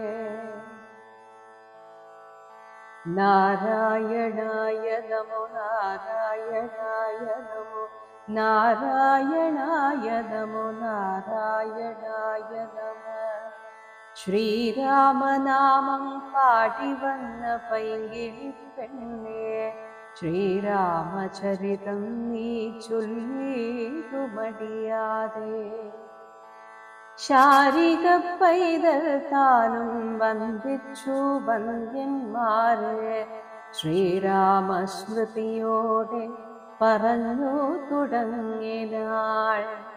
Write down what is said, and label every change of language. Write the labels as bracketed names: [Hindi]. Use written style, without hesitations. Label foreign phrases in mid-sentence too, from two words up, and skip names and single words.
[Sanskrit] नारायणाय नमो नारायणाय नमो नारायणाय नमो नारायणाय नमः। [Malayalam] ശ്രീരാമനാമം പാടിവന്ന പൈങ്കിളിപ്പെണ്ണേ ശ്രീരാമചരിതം നീ ചൊല്ലിടുമടിയാതെ ശാരിക പൈതൽ താനും വന്ദിച്ചു വന്ദ്യന്മാരെ ശ്രീരാമസ്മൃതിയോടെ പറഞ്ഞു തുടങ്ങിനാൾ.